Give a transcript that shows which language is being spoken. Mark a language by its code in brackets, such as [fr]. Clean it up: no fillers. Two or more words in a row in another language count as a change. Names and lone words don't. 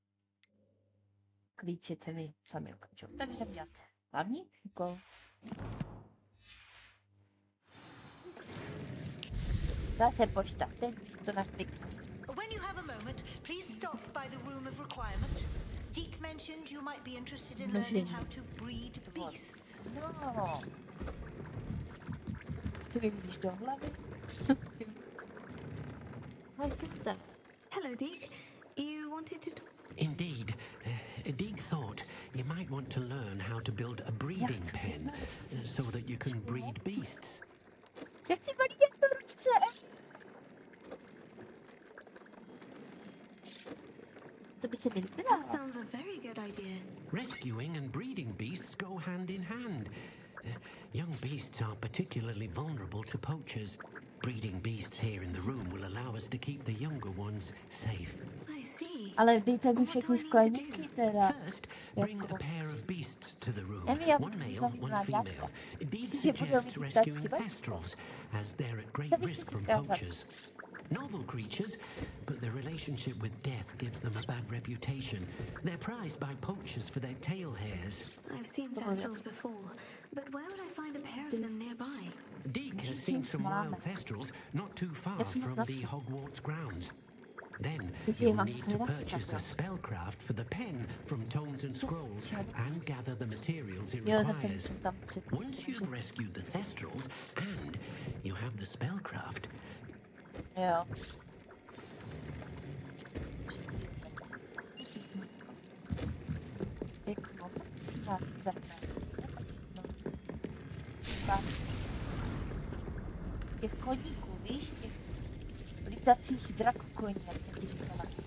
[cs] Klíčice mi sami ukážou. Tak jdem dělat hlavní úkol. Zase pošta, teď bys to naklikl. [en] When you have a moment, please stop by the room of requirement. Deke mentioned you might be interested in learning how to breed beasts. [cs] No. Ty mi vidíš do hlavy? [en] Hi, sister. Hello, Deke. You wanted to... Indeed. Deek thought you might want to learn how to build a breeding pen so that you can breed beasts. [cs] Já chci malý jednorožce. To by se mi líbilo. [en] That sounds a very good idea. Rescuing and breeding beasts go hand in hand. Young beasts are particularly vulnerable to poachers. Breeding beasts here in the room will allow us to keep the younger ones safe. I see. [cs] Ale dejte mi všechny skleníky teda. [en] First, bring a pair of beasts to the room. [cs] Emi, já [en] One [cs] budu [en] male, [cs] mít [en] one female. [cs] mláďata. [en] Deed [cs] Myslíš, že budou [en] suggests [cs] mít [en] rescuing [cs] ptačky? [en] thestrals, as they're at great [cs] To bych [en] risk [cs] ti [en] from [cs] ukázal. [en] poachers. Noble creatures, but their relationship with death gives them a bad reputation. They're prized by poachers for their tail hairs. I've seen thestrals before, but where would I find a pair of them nearby? Deek has seen some wild thestrals not too far Yes, from that's- the Hogwarts grounds. Then Did you you'll want need to to say that? purchase a spellcraft for the pen from Tomes and Scrolls and gather the materials it [cs] Jo, zase [en] requires. [cs] jsem tam před... [en] Once you've rescued the thestrals and you have the spellcraft, [cs] Jo. Pěknou. Těch koníků, víš, těch lítacích drakokoní, jak jsem ti říkala.